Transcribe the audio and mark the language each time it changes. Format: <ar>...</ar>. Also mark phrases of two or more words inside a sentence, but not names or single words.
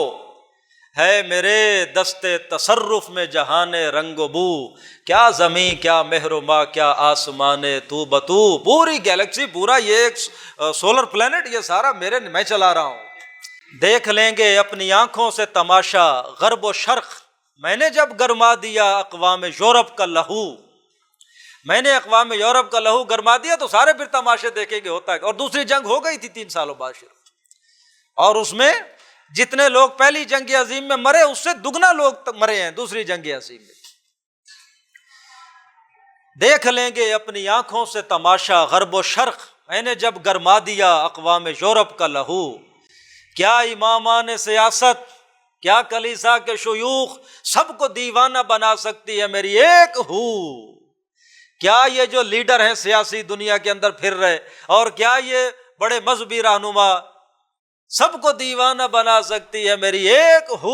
<ur>ہے میرے دستے تصرف میں جہان رنگ و بو، کیا زمین کیا مہرما کیا آسمان تو بتو، پوری گیلیکسی، پورا یہ ایک</ur> <en>solar planet,</en> <ur>یہ سارا میں چلا رہا ہوں۔ دیکھ لیں گے اپنی آنکھوں سے تماشا غرب و شرق، میں نے جب گرما دیا اقوام یورپ کا لہو، میں نے اقوام یورپ کا لہو گرما دیا تو سارے پھر تماشے دیکھیں گے ہوتا ہے۔ اور دوسری جنگ ہو گئی تھی 3 سالوں بعد شروع، اور اس میں جتنے لوگ پہلی جنگ عظیم میں مرے اس سے دگنا لوگ مرے ہیں دوسری جنگ عظیم میں۔ دیکھ لیں گے اپنی آنکھوں سے تماشا غرب و شرق، میں نے جب گرما دیا اقوام یورپ کا لہو، کیا امامان سیاست، کیا کلیسا کے شیوخ سب کو دیوانہ بنا سکتی ہے میری ایک ہو؟ کیا یہ جو لیڈر ہیں سیاسی دنیا کے اندر پھر رہے، اور کیا یہ بڑے مذہبی رہنما سب کو دیوانہ بنا سکتی ہے میری ایک ہو؟</ur>